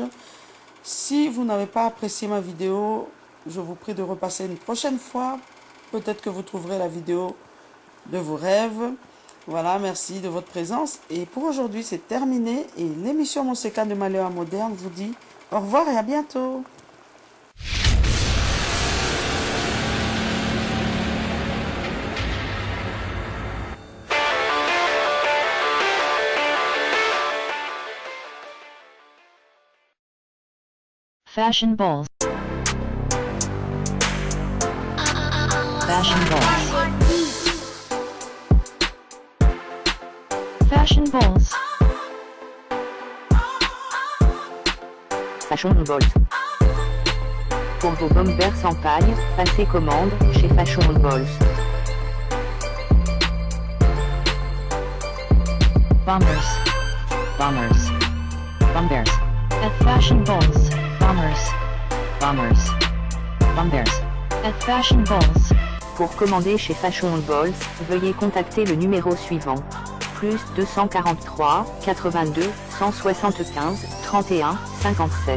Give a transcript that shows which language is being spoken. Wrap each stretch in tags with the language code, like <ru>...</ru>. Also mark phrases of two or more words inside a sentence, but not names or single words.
<fr>Si vous n'avez pas apprécié ma vidéo, je vous prie de repasser une prochaine fois. Peut-être que vous trouverez la vidéo de vos rêves. Voilà, merci de votre présence. Et pour aujourd'hui, c'est terminé. Et l'émission Monseka de Malheur Moderne vous dit au revoir et à bientôt. Fashion balls. Fashion balls. Fashion balls. Fashion balls. Pour vos bombers sans paille, passez commande chez Fashion balls. Bombers. Bombers. Bombers. At fashion balls. Bombers. Bombers. Bombers. At fashion balls. Pour commander chez Fashion Balls, veuillez contacter le numéro suivant. Plus 243 82 175 31 57.</fr>